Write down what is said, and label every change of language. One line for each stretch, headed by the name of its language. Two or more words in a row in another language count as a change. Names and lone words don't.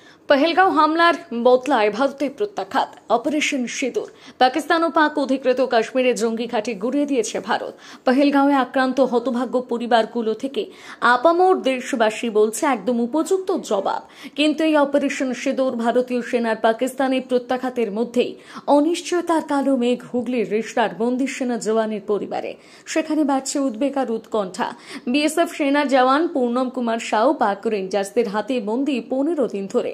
Bangla: পহেলগাঁও হামলার বদলায় ভারতের প্রত্যাঘাত অপারেশন সিঁদুর পাকিস্তান ও পাক অধিকৃত কাশ্মীরে জঙ্গি ঘাঁটি গুঁড়িয়ে দিয়েছে ভারত। পহেলগাঁওয়ে আক্রান্ত হতভাগ্য পরিবারগুলো থেকে আপামর দেশবাসী বলছে একদম উপযুক্ত জবাব, কিন্তু এই অপারেশন সিঁদুর ভারতীয় সেনার পাকিস্তানি প্রত্যাঘাতের মধ্যেই অনিশ্চয়তার কালো মেঘ হুগলির রেশরার বন্দী সেনা জওয়ানের পরিবারে। সেখানে বাড়ছে উদ্বেগ আর উৎকণ্ঠা। বিএসএফ সেনা জওয়ান পূর্ণম কুমার সাউ পাক রেঞ্জার্সদের হাতে বন্দী 15 দিন ধরে।